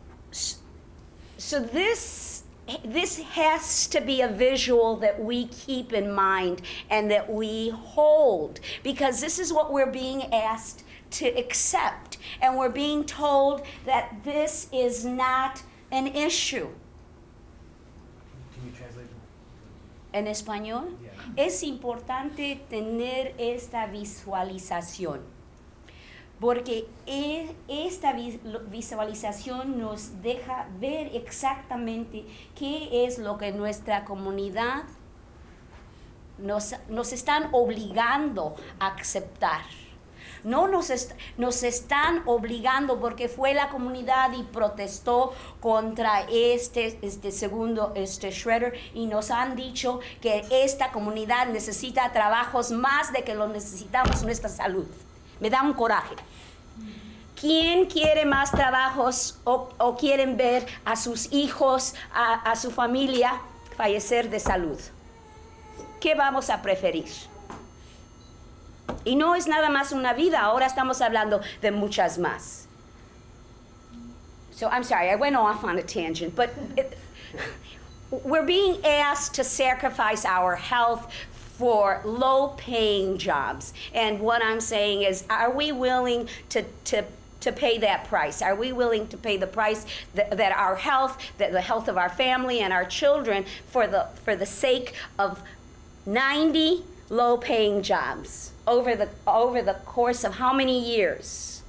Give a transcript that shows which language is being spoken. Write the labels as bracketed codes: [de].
[en] So this has to be a visual that we keep in mind and that we hold, because this is what we're being asked to accept, and we're being told that this is not an issue. Can you translate? [es] En español, es importante tener esta visualización, porque esta visualización nos deja ver exactamente qué es lo que nuestra comunidad nos están obligando a aceptar. No nos están obligando porque fue la comunidad y protestó contra este shredder, y nos han dicho que esta comunidad necesita trabajos más de que lo necesitamos nuestra salud. Me da un coraje. ¿Quién quiere más trabajos o quieren ver a sus hijos, a su familia fallecer de salud? ¿Qué vamos a preferir? Y no es nada más una vida, ahora estamos hablando de muchas más. [en] So I'm sorry, I went off on a tangent, but we're being asked to sacrifice our health for low-paying jobs. And what I'm saying is, are we willing to pay that price? Are we willing to pay the price that our health, that the health of our family and our children, for the sake of 90 low-paying jobs over the course of how many years?